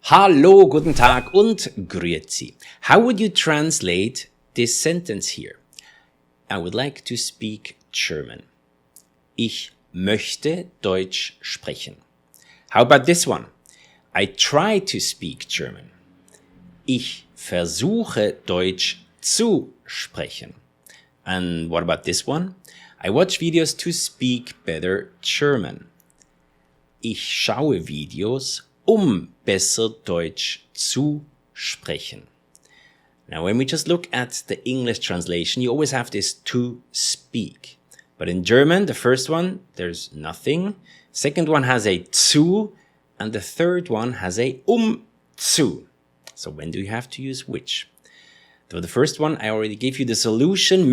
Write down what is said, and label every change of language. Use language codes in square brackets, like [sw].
[de] Hallo, guten Tag und grüezi. [en] How would you translate this sentence here? I would like to speak German. [de] Ich möchte Deutsch sprechen. [en] How about this one? I try to speak German. [de] Ich versuche Deutsch zu sprechen. [en] And what about this one? I watch videos to speak better German. [de] Ich schaue Videos, besser Deutsch zu sprechen. [en] Now, when we just look at the English translation, you always have this to speak. But in German, the first one, there's nothing. Second one has a zu, and the third one has a zu. So when do you have to use which? So the first one, I already gave you the solution.